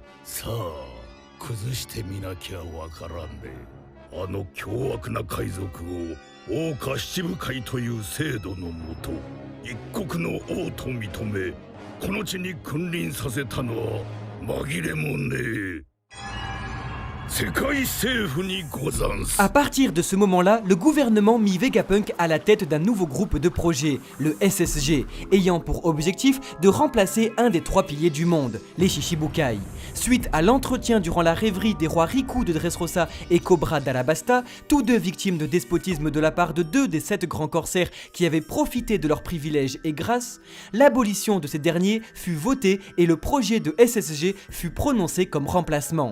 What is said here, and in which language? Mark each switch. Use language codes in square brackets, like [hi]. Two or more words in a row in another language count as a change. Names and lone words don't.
[ja] さあ崩してみなきゃわからんね。あの凶悪な海賊を王家七部会という制度のもと一国の王と認めこの地に君臨させたのは紛れもねえ。 [fr] À partir de ce moment-là, le gouvernement mit Vegapunk à la tête d'un nouveau groupe de projets, le SSG, ayant pour objectif de remplacer un des 3 piliers du monde, les Shichibukai. Suite à l'entretien durant la rêverie des rois Riku de Dressrosa et Cobra d'Alabasta, tous 2 victimes de despotisme de la part de 2 des 7 grands corsaires qui avaient profité de leurs privilèges et grâces, l'abolition de ces derniers fut votée et le projet de SSG fut prononcé comme remplacement.